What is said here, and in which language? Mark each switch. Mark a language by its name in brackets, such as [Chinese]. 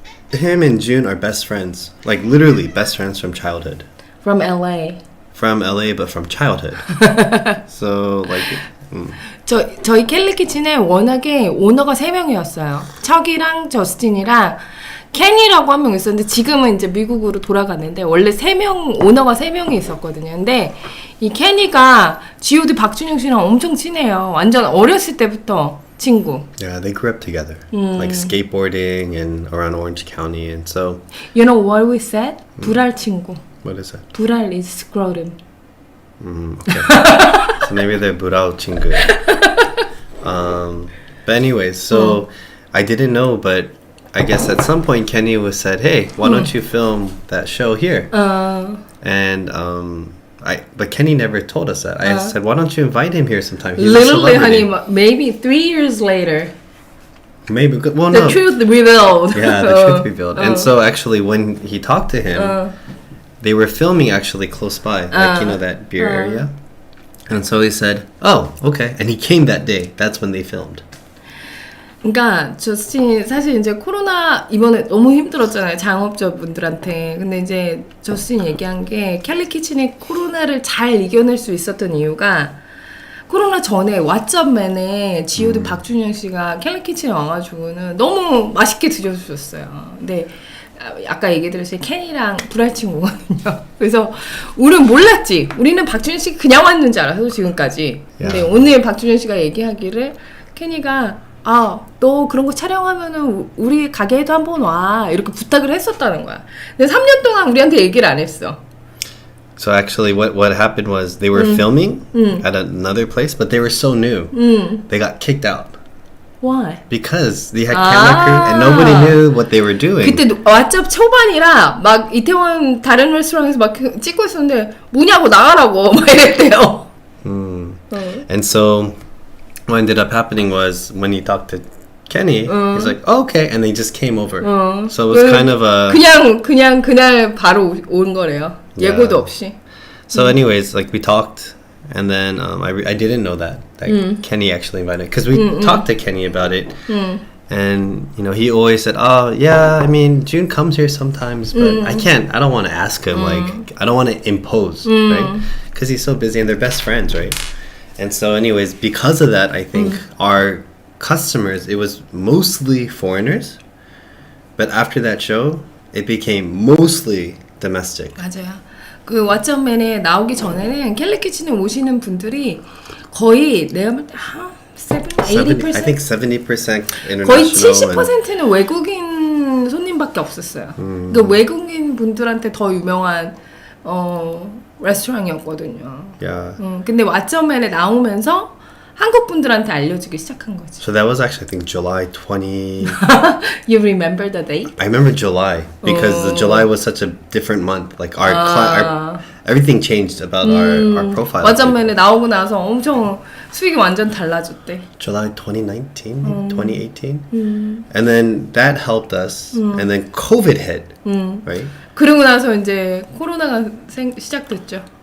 [English] Him and June are best friends, like literally best friends from childhood. From LA. From LA, but from childhood. So like. [Korean] 저희 캘리 키친에 워낙에 오너가 3명이었어요. 척이랑 저스틴이랑 케니라고 한 명 있었는데 지금은 이제 미국으로 돌아갔는데 원래 오너가 3명이 있었거든요. 근데 이 케니가 G.O.D 박준영 씨랑 엄청 친해요. 완전 어렸을 때부터 친구. [English] Yeah, they grew up together, like skateboarding and around Orange County, and so. You know what we said? [Korean] 불알 친구. [English] What is that? 불알 is scrotum. Okay. So maybe they're [Korean] burao chingu. [English] But anyways, so I didn't know, but I guess at some point Kenny was said, "Hey, why don't you film that show here?" And but Kenny never told us that. I said, "Why don't you invite him here sometime?" He's Literally, a celebrity. honey, maybe 3 years later, Maybe. Well, the no. truth revealed. Yeah, the truth revealed. And so actually, when he talked to him, they were filming actually close by, like that beer area. And so he said, "Oh, okay." And he came that day. That's when they filmed. [Korean] 그러니까 저스틴이 사실 이제 코로나 이번에 너무 힘들었잖아요, 장업자분들한테. 근데 이제 저스틴이 얘기한 게 캘리 키친이 코로나를 잘 이겨낼 수 있었던 이유가 코로나 전에 왓츠업맨에 G.O.D 박준영 씨가 캘리 키친에 와가지고는 너무 맛있게 드셔주셨어요. 근데 아까 얘기 들었어요. 케니랑 불알 친구거든요. 그래서 우리는 몰랐지. 우리는 박준영 씨 그냥 왔는 줄 알았어, 지금까지. 근데 오늘 박준영 씨가 얘기하기를 케니가 너 그런 거 촬영하면은 우리 가게에도 한번 와. 이렇게 부탁을 했었다는 거야. 근데 3년 동안 우리한테 얘기를 안 했어. [English] So actually what happened was they were filming at another place, but they were so new. They got kicked out. Why? Because they had camera crew and nobody knew what they were doing. [Korean] 그때 왓츠업 초반이라 막 이태원 다른 레스토랑에서 막 찍고 있었는데 뭐냐고 나가라고 막 이랬대요. [English] And so what ended up happening was when he talked to Kenny, he's like, oh, okay, and they just came over. So it was kind of a [Korean] 그냥 그날 바로 온 거래요. 예고도 없이. [English] So anyways, like we talked, and then I didn't know that Kenny actually invited, because we talked to Kenny about it, And, you know, he always said, oh, yeah, I mean, June comes here sometimes, but I don't want to ask him, like, I don't want to impose, right? Because he's so busy and they're best friends, right? And so anyways, because of that, I think our customers, it was mostly foreigners, but after that show, it became mostly domestic. [Korean] 맞아요. 그 왓챠맨에 나오기 전에는 캘리키친에 오시는 분들이 거의 내가 볼 때 80%? [English] I think 70% international. [Korean] 거의 70%는 외국인 손님밖에 없었어요. 그 외국인 분들한테 더 유명한 레스토랑이었거든요. [English] Yeah. [Korean] 근데 왓챠맨에 나오면서 한국 분들한테 알려지기 시작한 거지. [English] So that was actually, I think, July 20... You remember the date? I remember July because the July was such a different month. Like our everything changed about our profile. [Korean] 왓챠맨에 나오고 나서 엄청 수익이 완전 달라졌대. [English] July 2019, 2018. And then that helped us. And then COVID hit, right? [Korean] 그러고 나서 이제 코로나가 시작됐죠.